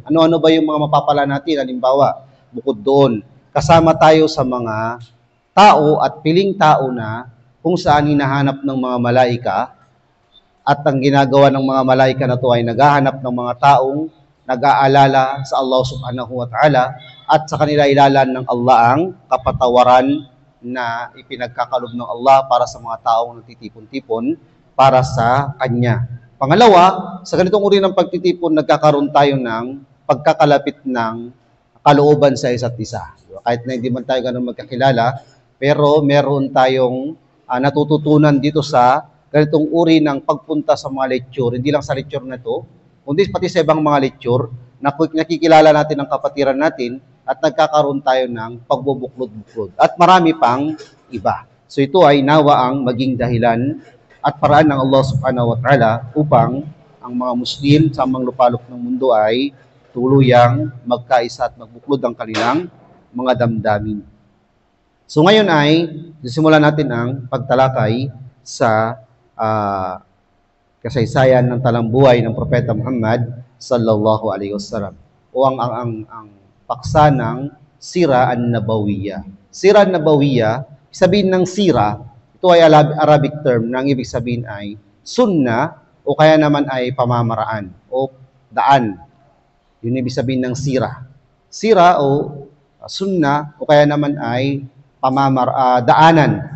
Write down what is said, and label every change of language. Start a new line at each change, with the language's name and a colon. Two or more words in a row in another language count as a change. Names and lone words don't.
Filipino: Ano-ano ba yung mga mapapala natin? Halimbawa, bukod doon, kasama tayo sa mga tao at piling tao na kung saan hinahanap ng mga malaika at ang ginagawa ng mga malaika na to ay naghahanap ng mga taong nag-aalala sa Allah
Arabic: سبحانه وتعالى
Filipino: at sa kanila ilalan ng Allah ang kapatawaran na ipinagkakalob ng Allah para sa mga taong nagtitipon-tipon para sa Kanya. Pangalawa, sa ganitong uri ng pagtitipon, nagkakaroon tayo ng pagkakalapit ng kalooban sa isa't isa. Kahit na hindi man tayo ganun magkakilala, pero meron tayong natututunan dito sa ganitong uri ng pagpunta sa mga lecture. Hindi lang sa lecture na ito, kundi pati sa ibang mga lecture, nakikilala natin ang kapatiran natin at nagkakaroon tayo ng pagbubuklod-buklod. At marami pang iba. So ito ay nawa ang maging dahilan at paraan ng Allah
Arabic: سبحانه وتعالى
Filipino: upang ang mga Muslim sa mga lupalop ng mundo ay tuluyang magkaisa at magbuklod ang kanilang mga damdamin. So ngayon ay sisimulan natin ang pagtalakay sa kasaysayan ng talambuhay ng Propeta Muhammad
Arabic: صلى الله عليه وسلم
Filipino: o ang paksa ng
Arabic: السيرة النبوية. السيرة النبوية,
Filipino: sabihin ng sira, ito ay
English: Arabic term
Filipino: na ang ibig sabihin ay sunna o kaya naman ay pamamaraan o daan. Yun ibig sabihin ng sira. Sira o sunna o kaya naman ay daanan.